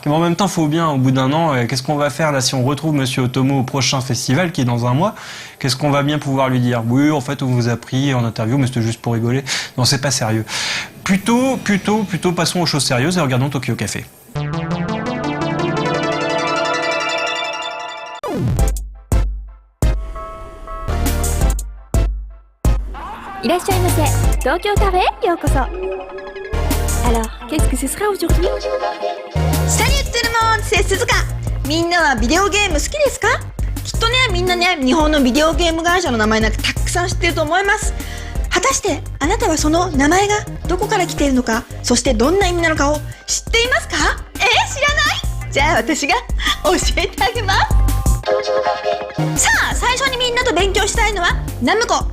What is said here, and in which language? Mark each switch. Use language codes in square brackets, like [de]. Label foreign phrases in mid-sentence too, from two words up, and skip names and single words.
[fr] Mais en même temps, faut bien, au bout d'un an, qu'est-ce qu'on va faire là si on retrouve Monsieur Otomo au prochain festival qui est dans un mois? Qu'est-ce qu'on va bien pouvoir lui dire? Oui, en fait, on vous a pris en interview, mais c'était juste pour rigoler. Non, c'est pas sérieux. Plutôt, passons aux choses sérieuses et regardons Tokyo Café. [ja] いらっしゃいませ。東京カフェへようこそ。 [fr] Alors, qu'est-ce que ce sera aujourd'hui? Salut tout le monde, c'est Suzuka. [ja] みんなはビデオゲーム好きですか？きっとね、みんなね、日本のビデオゲーム会社の名前なんかたくさん知ってると思います。果たしてあなたはその名前がどこから来ているのか、そしてどんな意味なのかを知っていますか？知らない？じゃあ私が教えてあげます。さあ、最初にみんなと勉強したいのはナムコ。